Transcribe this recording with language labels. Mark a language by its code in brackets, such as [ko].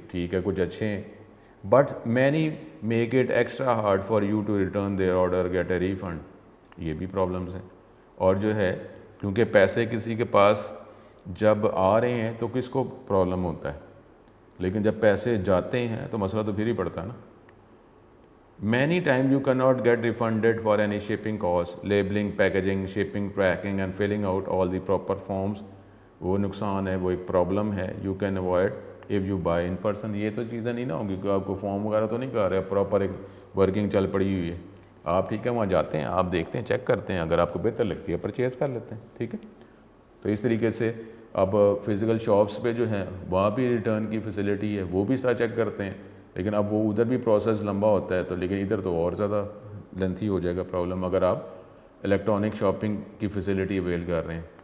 [ur] ٹھیک ہے، کچھ اچھے ہیں، [en] But many make it extra hard for you to return their order get a refund. [ur] یہ بھی پرابلمس ہیں. اور جو ہے کیونکہ پیسے کسی کے پاس جب آ رہے ہیں تو کس کو پرابلم ہوتا ہے، لیکن جب پیسے جاتے ہیں تو مسئلہ تو پھر ہی پڑتا ہے نا. [en] Many times you cannot get refunded for any shipping costs, labeling, packaging, shipping, tracking and filling out all the proper forms. [ur] وہ نقصان ہے، وہ ایک پرابلم ہے. [en] You can avoid if you buy in person. [ur] یہ تو چیزیں نہیں نہ ہوں گی کہ آپ کو فارم وغیرہ تو نہیں کر رہے، پراپر ایک ورکنگ چل پڑی ہوئی ہے. آپ ٹھیک ہے وہاں جاتے ہیں، آپ دیکھتے ہیں، چیک کرتے ہیں، اگر آپ کو بہتر لگتی ہے پرچیز کر لیتے ہیں. ٹھیک ہے. تو اس طریقے سے اب فزیکل شاپس پہ جو ہیں وہاں بھی ریٹرن کی فیسلٹی ہے، وہ بھی اس طرح چیک کرتے ہیں، لیکن اب وہ ادھر بھی پروسیس لمبا ہوتا ہے. تو لیکن ادھر تو اور زیادہ لینتھی ہو جائے گا پرابلم اگر آپ الیکٹرانک شاپنگ کی فیسلٹی اویل کر رہے ہیں.